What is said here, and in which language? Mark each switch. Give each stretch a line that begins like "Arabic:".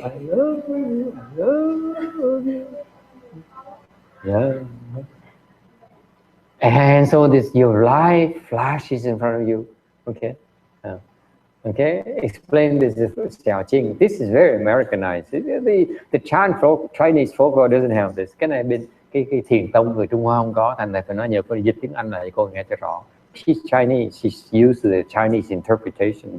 English: I love you. I love you. Yeah. And so your life flashes in front of you. Okay. Okay. Explain this is Xiaoqing. This is very Americanized. The Chinese folklore doesn't have this.
Vietnamese: Cái này bên cái thiền tông người Trung Hoa không có, thành ra phải nói nhờ cô dịch tiếng Anh này cô nghe cho rõ.
English: She's Chinese. She's used to the Chinese interpretation.